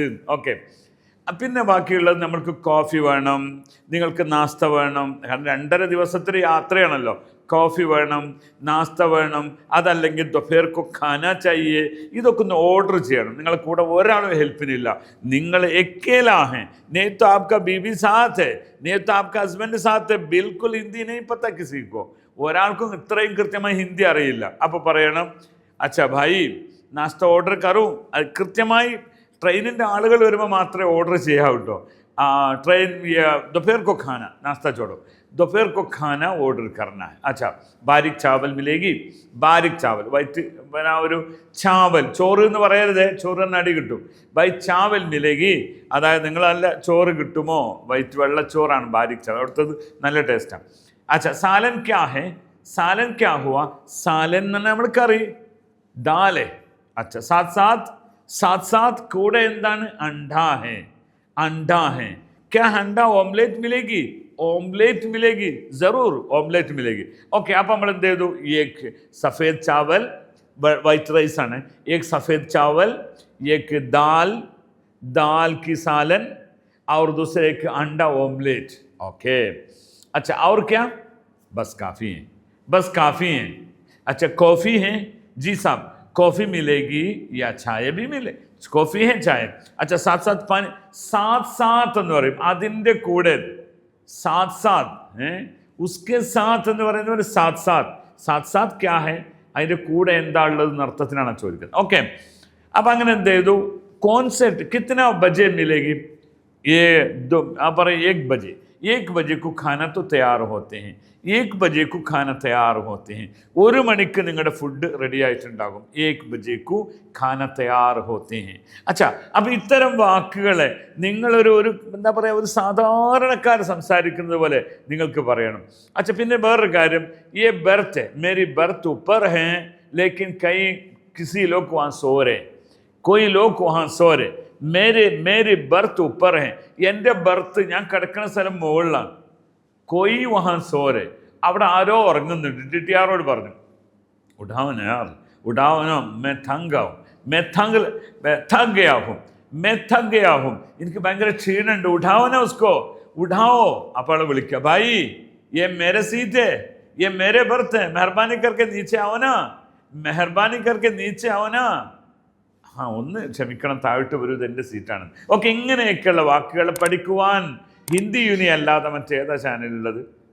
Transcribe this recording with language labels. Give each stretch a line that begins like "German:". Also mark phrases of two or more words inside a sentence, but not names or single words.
Malayalam: ഓക്കെ, പിന്നെ ബാക്കിയുള്ളത് നമ്മൾക്ക് കോഫി വേണം, നിങ്ങൾക്ക് നാസ്ത വേണം. കാരണം 2.5 ദിവസത്തെ യാത്രയാണല്ലോ. കോഫി വേണം, നാസ്ത വേണം, അതല്ലെങ്കിൽ
Hindi: दोपहर को खाना चाहिए.
Malayalam: ഇതൊക്കെ ഒന്ന് ഓർഡർ ചെയ്യണം. നിങ്ങളെ കൂടെ ഒരാളും ഹെൽപ്പിനില്ല.
Hindi: നിങ്ങൾ अकेला है, नहीं तो आपका बीवी साथ है, नहीं तो आपका हस्बैंड साथ है. बिल्कुल हिंदी नहीं पता किसी को.
Malayalam: ഒരാൾക്കും ഇത്രയും കൃത്യമായി ഹിന്ദി അറിയില്ല. അപ്പോൾ പറയണം,
Hindi: अच्छा भाई नाश्ता ऑर्डर करूँ.
Malayalam: അത് കൃത്യമായി ട്രെയിനിൻ്റെ ആളുകൾ വരുമ്പോൾ മാത്രമേ ഓർഡർ ചെയ്യാവൂ കേട്ടോ.
Hindi: ट्रेन दोपहर को खाना, नाश्ता छोड़ो, दोपहर को खाना ऑर्डर करना है. अच्छा, बारीक चावल मिलेगी, बारीक चावल,
Malayalam: വൈറ്റ് പിന്നെ ഒരു ചാവൽ, ചോറ് എന്ന് പറയരുത്, ചോറ് തന്നെ അടി കിട്ടും.
Hindi: बाई चावल मिलेगी,
Malayalam: അതായത് നിങ്ങൾ നല്ല ചോറ് കിട്ടുമോ, വൈറ്റ് വെള്ളച്ചോറാണ്
Hindi: बारीक चावल,
Malayalam: അവിടുത്തത് നല്ല ടേസ്റ്റാണ്. അച്ഛാ,
Hindi: सालन क्या है, सालन क्या हुआ,
Malayalam: സാലൻ എന്ന് പറഞ്ഞാൽ നമ്മൾ കറി, ദാലേ. അച്ഛാ,
Hindi: साथ साथ, साथ साथ
Malayalam: കൂടെ എന്താണ്,
Hindi: अंडा है, अंडा है. क्या अंडा ऑमलेट मिलेगी, ऑमलेट मिलेगी, ज़रूर ऑमलेट मिलेगी. ओके, आप हम दे दो. एक सफ़ेद चावल,
English: white rice
Hindi: आना, एक सफ़ेद चावल, एक दाल, दाल की सालन, और दूसरे एक अंडा ऑमलेट. ओके, अच्छा, और क्या, बस काफ़ी है, बस काफ़ी है. अच्छा, कॉफ़ी है, जी साहब कॉफ़ी मिलेगी या चाय भी मिले, कॉफ़ी है चाय.
Malayalam: അച്ഛാ,
Hindi: साथ साथ पानी, साथ साथ
Malayalam: എന്ന് പറയും അതിൻ്റെ കൂടെ,
Hindi: साथ साथ उसके साथ
Malayalam: എന്ന് പറയുന്നത്
Hindi: साथ साथ. साथ साथ क्या है,
Malayalam: അതിൻ്റെ കൂടെ എന്താ ഉള്ളത് അർത്ഥത്തിനാണ് ചോദിക്കുന്നത്. ഓക്കെ, അപ്പം അങ്ങനെ എന്ത് ചെയ്തു, കോൺസെപ്റ്റ്
Hindi: കിतना बजे मिलेगी, ये दो आप പറയും 1 बजे, 1 बजे को खाना तो तैयार होते हैं, 1 बजे को खाना तैयार होते हैं.
Malayalam: 1 മണിക്ക് നിങ്ങളുടെ ഫുഡ് റെഡി ആയിട്ടുണ്ടാകും.
Hindi: 1 बजे को खाना तैयार होते हैं.
Malayalam: അച്ഛാ, അപ്പം ഇത്തരം വാക്കുകളെ നിങ്ങളൊരു എന്താ പറയുക, ഒരു സാധാരണക്കാർ സംസാരിക്കുന്നത് പോലെ നിങ്ങൾക്ക് പറയണം. അച്ഛാ, പിന്നെ വേറൊരു കാര്യം,
Hindi: ये बर्थ है, मेरी बर्थ ऊपर है, लेकिन कई किसी लोग वहाँ सो रहे, कोई लोग वहाँ सो रहे, मेरी ബർത്ത് ऊपर है,
Malayalam: എൻ്റെ ബർത്ത്, ഞാൻ കിടക്കുന്ന സ്ഥലം മുകളിലാണ്.
Hindi: कोई वहाँ सो रहे,
Malayalam: അവിടെ ആരോ ഉറങ്ങുന്നുണ്ട്. ടിടിആറോട് പറഞ്ഞു,
Hindi: उठाव ना यार, उठाव ना, मैं थक गया हूँ,
Malayalam: എനിക്ക് ഭയങ്കര ക്ഷീണമുണ്ട്,
Hindi: उठाव ना उसको, उठाओ.
Malayalam: അപ്പോൾ അവളെ വിളിക്കുക,
Hindi: ഭായി ये मेरे सीट है, ये मेरे बर्थ है, मेहरबानी करके नीचे आओ ना, मेहरबानी करके नीचे आओ ना.
Malayalam: ഒന്ന് ക്ഷമിക്കണം, താഴോട്ട് വരൂ, ഇതെൻ്റെ സീറ്റാണ്. ഓക്കെ, ഇങ്ങനെയൊക്കെയുള്ള വാക്കുകൾ പഠിക്കുവാൻ ഹിന്ദി യൂണി അല്ലാതെ മറ്റേതാ ചാനലുള്ളത്?